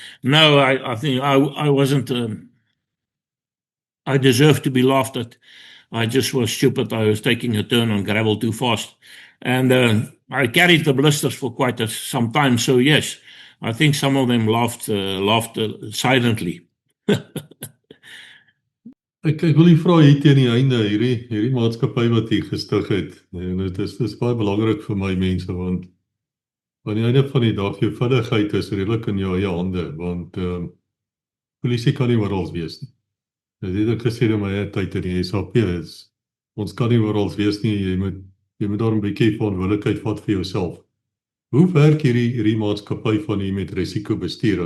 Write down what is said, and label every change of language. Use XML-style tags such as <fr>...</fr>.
<en>No, I think I wasn't, I deserved to be laughed at. I just was stupid. I was taking a turn on gravel too fast. And I carried the blisters for quite some time. So yes, I think some of them laughed silently.</en> <af>Ek wil nie vra hier teen die einde, hierdie maatskappy wat jy gestig het. En dit is baie belangrik vir my mense, want aan die einde van die dag, jou veiligheid is redelik in jou eie hande, want polisie kan nie oral wees nie. Dit het ek gesê in my eie tyd in die SAP is, ons kan nie oral wees nie, jy moet daar 'n bietjie verantwoordelikheid vat vir jouself. Hoe werk hierdie maatskappy van u met risikobestuur?</af>